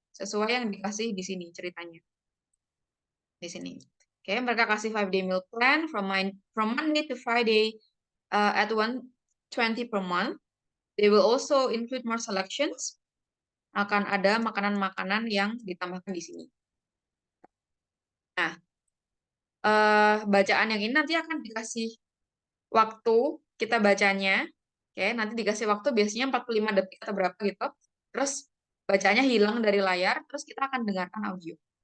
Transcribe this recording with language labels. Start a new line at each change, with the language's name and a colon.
Indonesian: Sesuai yang dikasih di sini ceritanya. Di sini. Oke, mereka kasih
English: 5-day meal plan from Monday to Friday at $120 per month. They will also include more selections.
Indonesian: Akan ada makanan-makanan yang ditambahkan di sini. Nah, bacaan yang ini nanti akan dikasih waktu kita bacanya. Oke, nanti dikasih waktu biasanya 45 detik atau berapa gitu. Terus bacanya hilang dari layar, terus kita akan dengarkan audio.